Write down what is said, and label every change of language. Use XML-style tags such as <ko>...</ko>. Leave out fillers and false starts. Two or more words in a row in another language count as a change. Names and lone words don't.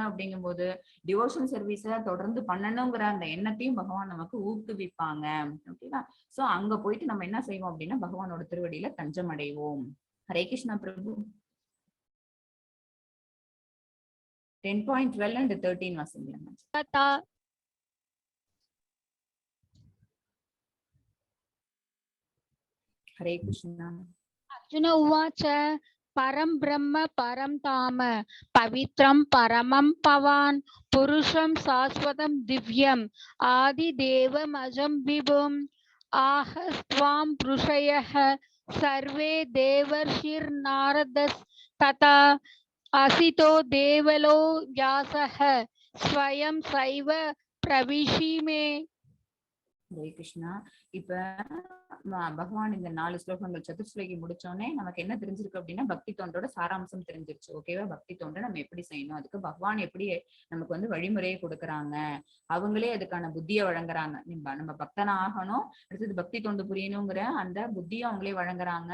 <ta>அப்படிங்கும் போது</ta> <en>devotion service</en> <ta>தொடர்ந்து பண்ணணுங்கிற அந்த எண்ணத்தையும் பகவான் நமக்கு ஊக்குவிப்பாங்க. ஓகேவா. சோ அங்க போயிட்டு நம்ம என்ன செய்வோம் அப்படின்னா பகவானோட திருவடியில தஞ்சம் அடைவோம். ஹரே கிருஷ்ணா பிரபு. 10.12 and 13 வாசிங்க. हरे कृष्णा.</ta> <sa>अर्जुन उवाच परं ब्रह्म परं धाम पवित्रं परमं पवान् पुरुषं शाश्वतं दिव्यम् आदिदेवमजं विभुम् आहस्त्वां ऋषयः सर्वे देवर्षिर्नारदस्तथा असितो देवलो व्यासः स्वयं सैव प्रविशीमे.</sa> <ta>ஹரே கிருஷ்ணா. இப்ப பகவான் இந்த 4 ஸ்லோகங்கள் சதுர்ஸ்லோகி முடிச்சோடனே நமக்கு என்ன தெரிஞ்சிருக்கு அப்படின்னா பக்தி தொண்டோட சாராம்சம் தெரிஞ்சிருச்சு. ஓகேவா. பக்தி தொண்டை நம்ம எப்படி செய்யணும், அதுக்கு பகவான் எப்படி நமக்கு வழிமுறையை கொடுக்குறாங்க, அவங்களே அதுக்கான புத்தியை வழங்குறாங்க. நம்ம பக்தனா ஆகணும், அடுத்தது பக்தி தொண்டு புரியணுங்கிற அந்த புத்தியை அவங்களே வழங்குறாங்க.</ta>